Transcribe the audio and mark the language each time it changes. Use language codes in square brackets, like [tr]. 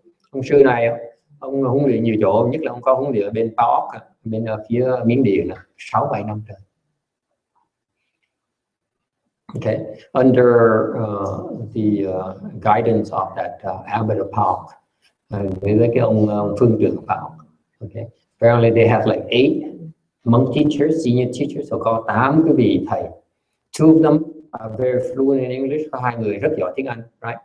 [vi] Ông sư này, ông huấn luyện nhiều chỗ, nhất là ông có huấn luyện ở bên PAOK, bên phía Miến Điện 6-7 năm rồi. [en] Okay, under the guidance of that abbot of PAOK, [vi] với cái ông phương trưởng PAOK. [en] Okay, apparently they have like 8 monk teachers, senior teachers, so [vi] có 8 cái vị thầy. [en] 2 of them are very fluent in English, [vi] có 2 người rất giỏi tiếng Anh, [en] right?